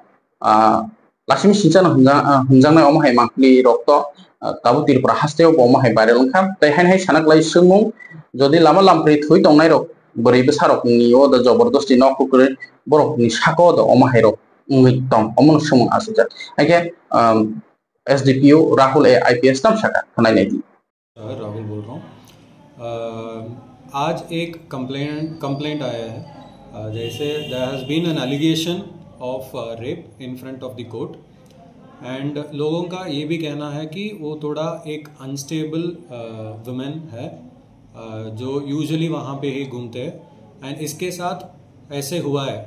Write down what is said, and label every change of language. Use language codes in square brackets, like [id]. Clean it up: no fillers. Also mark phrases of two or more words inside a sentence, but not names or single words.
[trp] Lasim sincana hunjangnai omo hai mangpli rokto tabo tirpura hasteo bo omo hai viral ongkham tai hai sanaklai sungmung jodi lama lampri thui tongnai rok borei besarok ni o da jobordasti no kukure borok ni sako da omo hai rok ngui tong omo sumung asijak haike SDPO Rahul A IPS tam saka khanai nei [hi] राहुल बोल रहा हूँ। आज एक कंप्लेंट आया है, जैसे [en] there has been an allegation of rape in front of the court and [hi] लोगों का ये भी कहना है कि वो थोड़ा एक [en] unstable woman [hi] है जो यूजुअली वहाँ पे ही घूमते हैं एंड इसके साथ ऐसे हुआ है।